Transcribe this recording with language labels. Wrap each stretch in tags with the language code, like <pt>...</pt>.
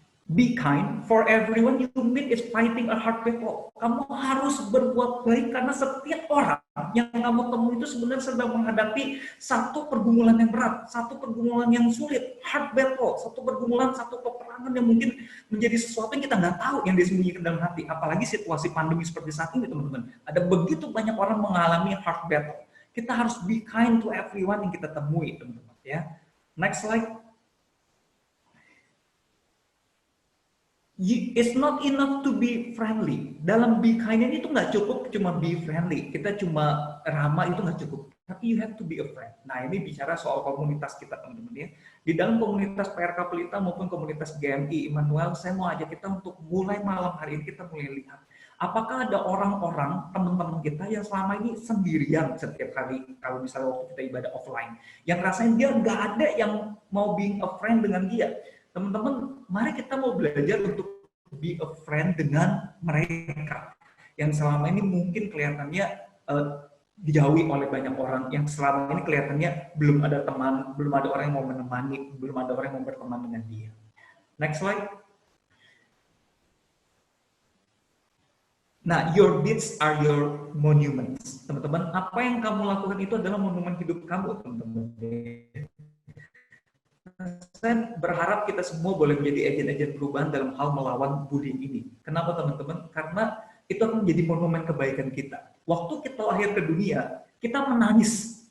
<en>Be kind, for everyone you meet is fighting a hard battle.</en> <id>Kamu harus berbuat baik karena setiap orang yang kamu temui itu sebenarnya sedang menghadapi satu pergumulan yang berat, satu pergumulan yang sulit,</id> <en>hard battle,</en> <id>satu pergumulan, satu peperangan yang mungkin menjadi sesuatu yang kita nggak tahu yang disembunyikan dalam hati. Apalagi situasi pandemi seperti saat ini, teman-teman. Ada begitu banyak orang mengalami</id> <en>hard battle.</en> <id>Kita harus</id> <en>be kind to everyone</en> <id>yang kita temui, teman-teman. Ya.</id> <en>Next slide. It's not enough to be friendly.</en> <id>Dalam</id> <en>be kind</en> <id>ini itu nggak cukup cuma</id> <en>be friendly.</en> <id>Kita cuma ramah itu nggak cukup. Tapi</id> <en>you have to be a friend.</en> <id>Nah, ini bicara soal komunitas kita, teman-teman ya. Di dalam komunitas PRK Pelita maupun komunitas GMI Immanuel, saya mau ajak kita untuk mulai malam hari ini kita mulai lihat. Apakah ada orang-orang, teman-teman kita yang selama ini sendirian setiap kali, kalau misalnya waktu kita ibadah offline, yang rasanya dia nggak ada yang mau</id> <en>being a friend</en> <id>dengan dia. Teman-teman, mari kita mau belajar untuk</id> <en>be a friend</en> <id>dengan mereka yang selama ini mungkin kelihatannya dijauhi oleh banyak orang, yang selama ini kelihatannya belum ada teman, belum ada orang yang mau menemani, belum ada orang yang mau berteman dengan dia.</id> <en>Next slide.</en> <id>Nah,</id> <en>your deeds are your monuments.</en> <id>Teman-teman, apa yang kamu lakukan itu adalah monumen hidup kamu, teman-teman. Saya berharap kita semua boleh menjadi agen-agen perubahan dalam hal melawan bullying ini. Kenapa, teman-teman? Karena itu akan menjadi monumen kebaikan kita. Waktu kita lahir ke dunia, kita menangis.</id>